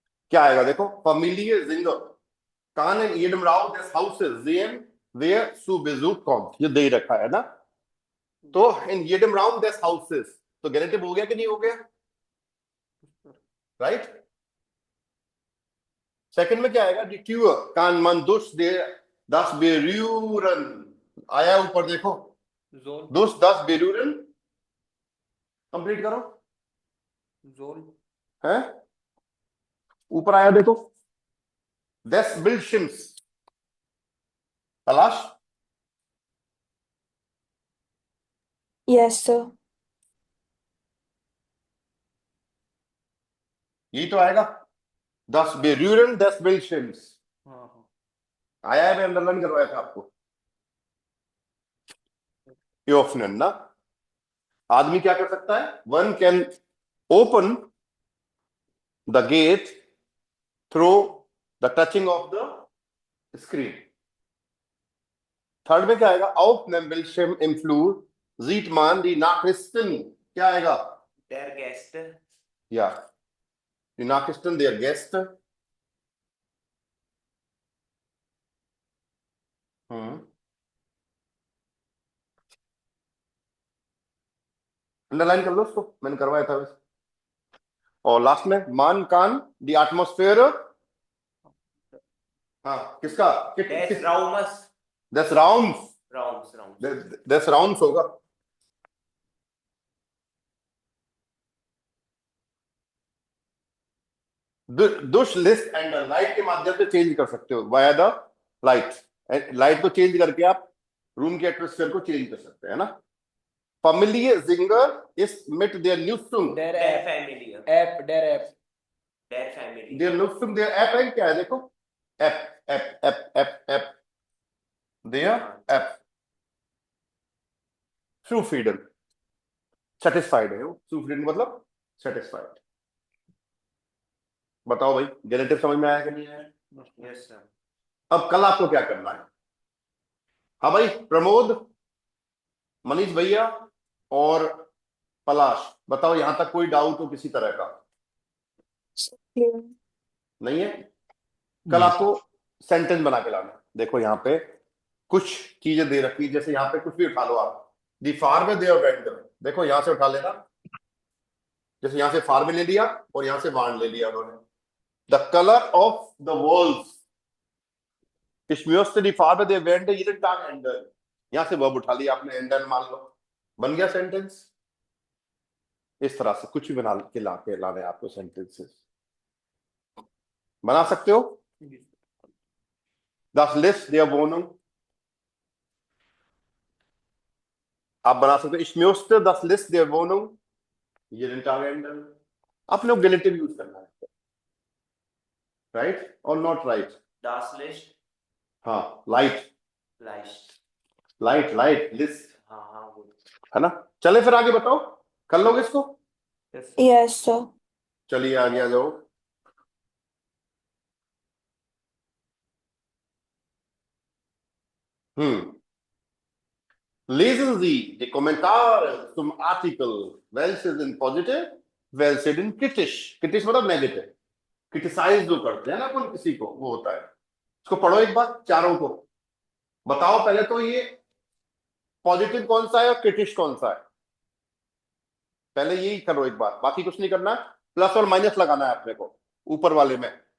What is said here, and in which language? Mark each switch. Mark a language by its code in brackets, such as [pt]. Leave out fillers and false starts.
[hi] क्या आएगा देखो, [de] familie Singer kann in jedem Raum des Hauses sehen, wer zu Besuch kommt, [hi] ये दे ही रखा है ना। तो [de] in jedem Raum des Hauses, [hi] तो गेनेटिव हो गया कि नहीं हो गया? राइट। सेकंड में क्या आएगा? [de] die Tür kann man durch das berühren, [hi] आया ऊपर देखो, zone [de] durch das berühren, [hi] complete करो, जोन है ऊपर आया देखो, [de] des Bildschirms, [hi] तलाश, [en] Yes, sir. [hi] यही तो आएगा। [de] Das Berühren des Bildschirms. [hi] हाँ आया है, मैं अंडरलाइन करवाया था आपको. Öffnen ना. आदमी क्या कर सकता है? [en] One can open the gate through the touching of the screen. [hi] Third में क्या आएगा? [de] Auf dem Bildschirm im Flur sieht man die Nachrichten. [hi] क्या आएगा? [de] Der Gäste. Ja. Die Nachrichten der Gäste. [hi] Underline कर लो उसको, मैंने करवाया था वैसे. और लास्ट में मान कान दी एटमॉस्फेयर. हाँ, किसका? [de] Des Raumes. [hi] दस राउंड. [de] Raums. [hi] दस राउंड होगा. दुश लिस्ट एंड लाइट के माध्यम से चेंज कर सकते हो वाया द लाइट. लाइट को चेंज करके आप रूम के एटमॉस्फेयर को चेंज कर सकते हैं ना. [de] Familie Singer ist mit der Nutzung. Der Der App. Familie. App. Der App. Der Family. Der Nutzung der App [hi] है क्या है? [de] देखो, App. Der App. Zufrieden. [hi] Satisfied है वो. Zufrieden मतलब satisfied. बताओ भाई, गेनेटिव समझ में आया कि नहीं आया? [en] Yes, sir. [hi] अब कल आपको क्या करना है? हाँ भाई, प्रमोद, मनीष भैया और पलाश, बताओ यहां तक कोई डाउट हो किसी तरह का? नहीं है? कल आपको सेंटेंस बना के लाना. देखो यहाँ पे कुछ चीजें दे रखी, जैसे यहाँ पे कुछ भी उठा लो आप. दी फार्म देयर वेंडर, देखो यहां से उठा लेना. जैसे यहां से फार्म ले लिया और यहां से वार्न ले लिया उन्होंने. [en] The colour of the walls. [de] Ich müsste die Farbe der Wände jeden Tag ändern. [hi] यहां से वर्ब उठा लिया आपने, एंडर मान लो, बन गया सेंटेंस. इस तरह से कुछ भी बना के लाने आपको सेंटेंसेस बना सकते हो. [de] Das Licht der Wohnung [hi] आप बना सकते हो. [de] Ich müsste das Licht der Wohnung jeden Tag ändern. [hi] आपने रिलेटिव यूज करना है, राइट और नॉट राइट? [de] Das Licht. [hi] हाँ, लाइट [de] Leicht. [hi] लिस्ट हाँ good. है ना. चले फिर आगे बताओ, कर लोगे इसको? [en] Yes, sir. [hi] चलिए आगे आ जाओ. [de] Lesen Sie die Kommentare zum Artikel. Welche sind positiv, welche sind kritisch. [hi] kritisch मतलब नेगेटिव. क्रिटिसाइज जो करते हैं ना अपन किसी को, वो होता है. इसको पढ़ो एक बार चारों को. बताओ पहले तो ये पॉजिटिव कौन सा है और क्रिटिश कौन सा है. पहले यही करो एक बार, बाकी कुछ नहीं करना. प्लस और माइनस लगाना है अपने को ऊपर वाले में.